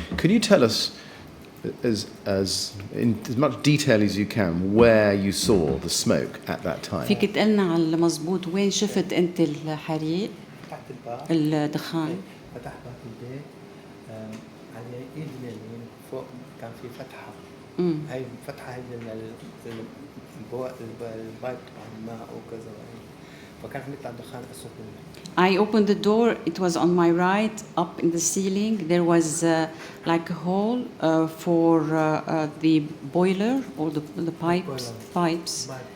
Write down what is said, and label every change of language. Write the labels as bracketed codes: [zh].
[en] Could you tell us, in as much detail as you can, where you saw the smoke at that time? [ar] فيك تقلنا على المضبوط وين شفت أنت الحريق؟ فتحت الباب. الدخان. فتحت باب البيت على ايد اليمين فوق كان في فتحة. هاي فتحة هي البايب تبع الماء وكذا فكان يطلع دخان أسود منه. [en] I opened the door. It was on my right, up in the ceiling. There was like a hole for the boiler or the pipes.